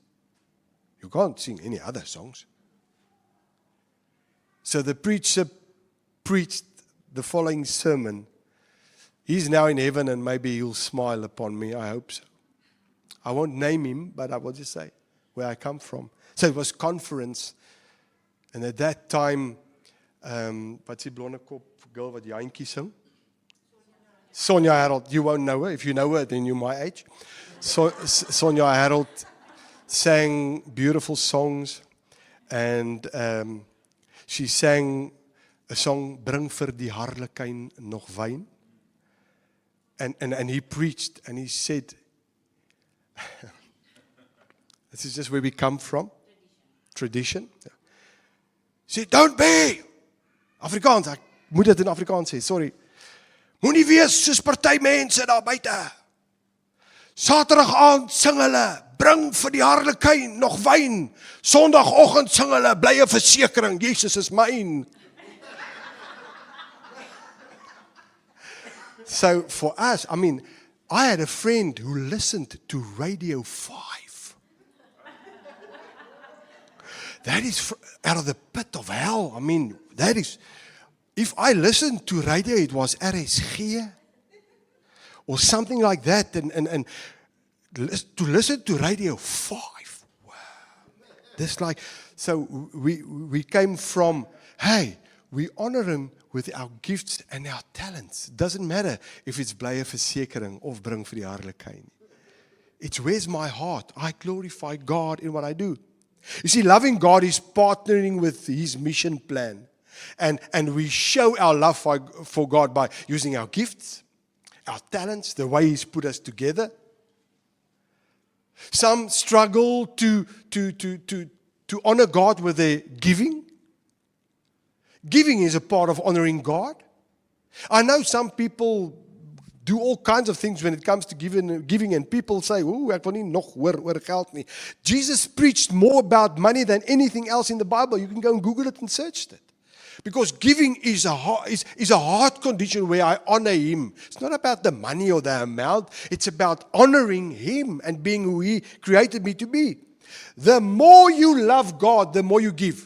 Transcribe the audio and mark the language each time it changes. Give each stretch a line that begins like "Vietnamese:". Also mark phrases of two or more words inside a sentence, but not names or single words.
English: You can't sing any other songs. So the preacher preached the following sermon. He's now in heaven and maybe he'll smile upon me. I hope so. I won't name him, but I will just say where I come from. So it was conference. And at that time, what's
Afrikaans: die blonde kop girl wat Jantjie sing?
English: Sonja Harold. You won't know her. If you know her, then you're my age. So, Sonja Harold sang beautiful songs. And she sang a song,
Afrikaans: "Bring vir die harlekyn nog wyn."
English: And he preached and he said, this is just where we come from. Tradition. He said, "Don't be."
Afrikaans: Afrikaans, ek moet dit in Afrikaans sê, sorry. Moenie wees soos party mense daar buite. Saterdag aand sing hulle, "Bring vir die harlekyn nog wyn." Sondagoggend sing hulle, "Blye versekering, Jesus is myn."
English: So for us, I mean, I had a friend who listened to Radio 5. That is out of the pit of hell. I mean, that is, if I listened to radio, it was RSG or something like that. And to listen to Radio 5. Wow. This like, so we came from, hey, we honor Him with our gifts and our talents. Doesn't matter if it's
Afrikaans: blye versekering
English: of
Afrikaans: bring vir die harlekyn.
English: It's where's my heart. I glorify God in what I do. You see, loving God is partnering with His mission plan. And we show our love for God by using our gifts, our talents, the way He's put us together. Some struggle to honor God with their giving. Giving is a part of honoring God. I know some people do all kinds of things when it comes to giving and people say,
Afrikaans: "Ooh, ek wil nie nog oor geld nie."
English: Jesus preached more about money than anything else in the Bible. You can go and Google it and search it. Because giving is a heart condition where I honor Him. It's not about the money or the amount. It's about honoring Him and being who He created me to be. The more you love God, the more you give.